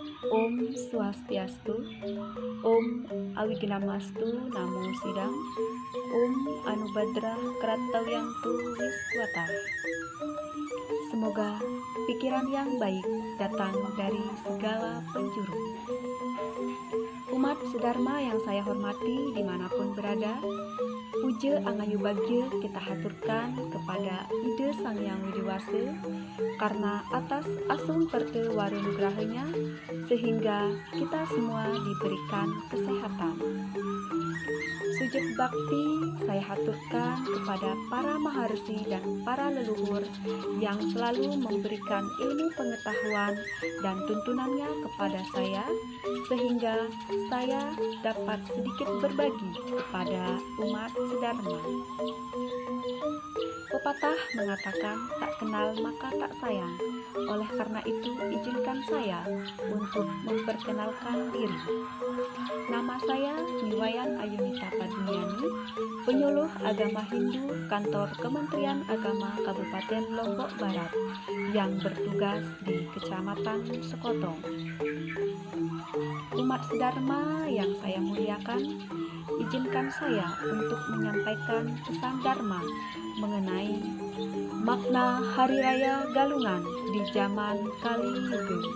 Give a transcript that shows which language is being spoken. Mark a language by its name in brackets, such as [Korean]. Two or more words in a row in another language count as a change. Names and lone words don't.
[Sanskrit] Om Swastiastu, Om Awignamastu Namo Sidang, Om Anubhadra Kratawyantu Wiswata. [Indonesian] Semoga pikiran yang baik datang dari segala penjuru. Umat sedharma yang saya hormati dimanapun berada, [Balinese] puja angayu bagya [Indonesian] kita haturkan kepada Ida Sang Hyang Widiwasa karena atas asung perte warunugrahanya sehingga kita semua diberikan kesehatan. Sujud bakti saya haturkan kepada para maharsi dan para leluhur yang selalu memberikan ilmu pengetahuan dan tuntunannya kepada saya sehingga saya dapat sedikit berbagi kepada umat sedharma. Pepatah mengatakan tak kenal maka tak sayang. Oleh karena itu, izinkan saya untuk memperkenalkan diri. Nama saya Niwayan Ayunita Paduniani, penyuluh agama Hindu kantor Kementerian Agama Kabupaten Lombok Barat yang bertugas di Kecamatan Sekotong. Umat sedharma yang saya muliakan, izinkan saya untuk menyampaikan pesan Dharma mengenai makna Hari Raya Galungan di zaman Kali Yuga.